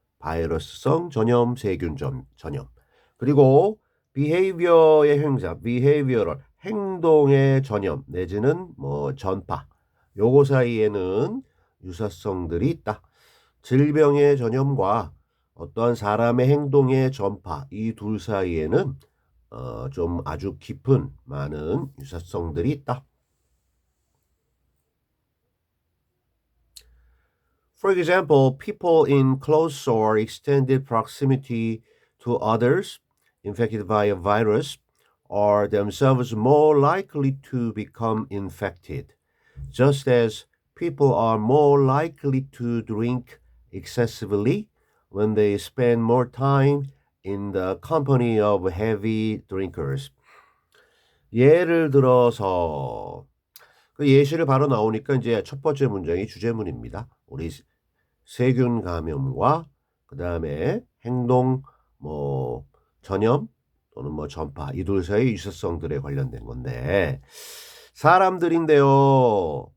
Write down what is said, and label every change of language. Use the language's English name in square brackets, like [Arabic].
[Korean] 바이러스성 전염, 세균 전염. 그리고 behavior의 형용사 behavioral, 행동의 전염 내지는 뭐 전파, 요거 사이에는 유사성들이 있다. 질병의 전염과 어떠한 사람의 행동의 전파, 이 둘 사이에는 좀 아주 깊은 많은 유사성들이 있다. [English] For example, people in close or extended proximity to others infected by a virus are themselves more likely to become infected, just as people are more likely to drink excessively when they spend more time in the company of heavy drinkers. [Korean] 예를 들어서 그 예시를 바로 나오니까 이제 첫 번째 문장이 주제문입니다. 우리 세균 감염과 그 다음에 행동 뭐 전염 또는 뭐 전파 이 둘 사이 유사성들에 관련된 건데 사람들인데요.